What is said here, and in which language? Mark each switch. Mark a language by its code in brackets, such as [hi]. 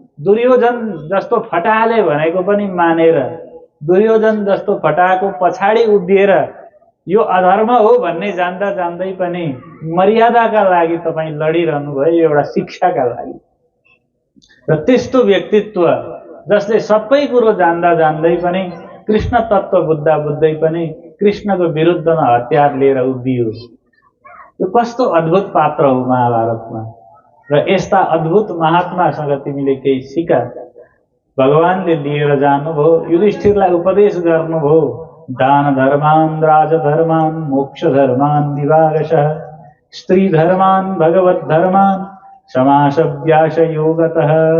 [ne] दुर्योधन जस्तो फटाले भनेको पनि मानेर, दुर्योधन जस्तो फटाको पछाडि उभिएर यो अधर्म हो भन्ने जान्दा जान्दै पनि मर्यादाका लागि तपाईँ लडिरहनु भयो, एउटा शिक्षाका लागि। र त्यस्तो व्यक्तित्व जसले सबै कुरो जान्दा जान्दै पनि, कृष्ण तत्त्व बुझ्दै पनि कृष्णको विरुद्धमा हतियार लिएर उभियो। यो कस्तो अद्भुत पात्र हो महाभारतमा। र यस्ता अद्भुत महात्मासँग तिमीले केही सिक। भगवानले लिएर जानुभयो, युधिष्ठिरलाई उपदेश गर्नुभयो। [sa] दान धर्मान्, राजधर्मान्, मोक्ष धर्मान् विभागशः, स्त्री धर्मान्, भगवत धर्मान्, समास व्यास योगतः।